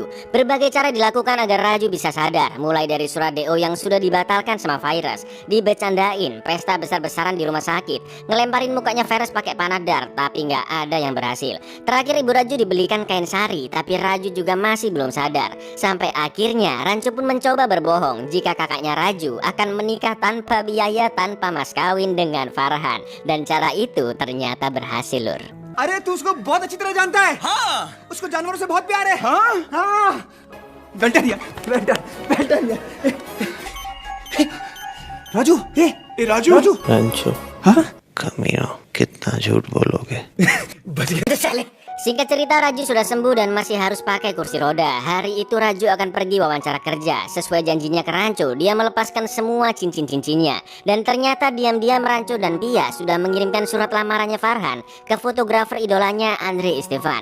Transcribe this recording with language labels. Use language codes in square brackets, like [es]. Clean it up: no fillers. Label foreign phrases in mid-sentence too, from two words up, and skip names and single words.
[id] Berbagai cara dilakukan agar Raju bisa sadar, mulai dari surat DO yang sudah dibatalkan sama Fares, dibecandain, pesta besar-besaran di rumah sakit, ngelemparin mukanya Fares pakai panadar, tapi nggak ada yang berhasil. Terakhir ibu Raju dibelikan kain sari, tapi Raju juga masih belum sadar. Sampai akhirnya Ranco pun mencoba berbohong jika kakaknya Raju akan menikah tanpa biaya, tanpa mas kawin dengan Farhan. Dan cara itu ternyata berhasil lur. [hi] अरे तू उसको बहुत अच्छी तरह जानता है। हाँ। उसको जानवरों से बहुत प्यार है। हाँ हाँ। बेल्ट दिया, बेल्ट दिया। राजू, राजू, रंचो, हाँ? कमीना, कितना झूठ बोलोगे? बच गया। [id] साले Singkat cerita, Raju sudah sembuh dan masih harus pakai kursi roda. Hari itu Raju akan pergi wawancara kerja. Sesuai janjinya ke Rancho, dia melepaskan semua cincin-cincinnya. Dan ternyata diam-diam Rancho dan Pia sudah mengirimkan surat lamarannya Farhan ke fotografer idolanya Andre Istevan.